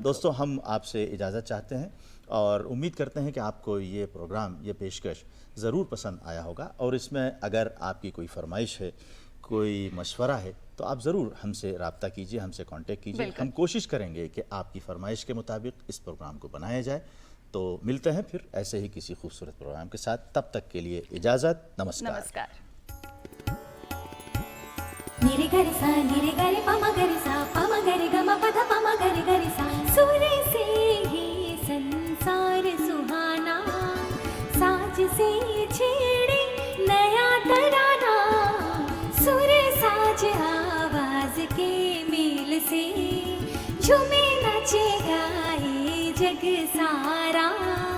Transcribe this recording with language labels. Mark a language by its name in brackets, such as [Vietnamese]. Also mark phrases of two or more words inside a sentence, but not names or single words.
[Hindi] दोस्तों, हम आपसे इजाज़त चाहते हैं और उम्मीद करते हैं कि आपको ये प्रोग्राम, ये पेशकश ज़रूर पसंद आया होगा। और इसमें अगर आपकी कोई फरमाइश है, कोई मशवरा है, तो आप ज़रूर हमसे रब्ता कीजिए, हमसे कांटेक्ट कीजिए। हम कोशिश करेंगे कि आपकी फरमाइश के मुताबिक इस प्रोग्राम को बनाया जाए। तो मिलते हैं फिर ऐसे ही किसी खूबसूरत प्रोग्राम के साथ। तब तक के लिए इजाज़त। नमस्कार। नमस्कार। निरे गरे सा निरे गरे पमा गरे सा पमा गरे गमा पधा पमा गरे गरे सा, सूर्य से ही संसार सुहाना, साज से छेड़े नया तराना, सूर्य साज आवाज के मेल से झूमे नाचे गाए जग सारा।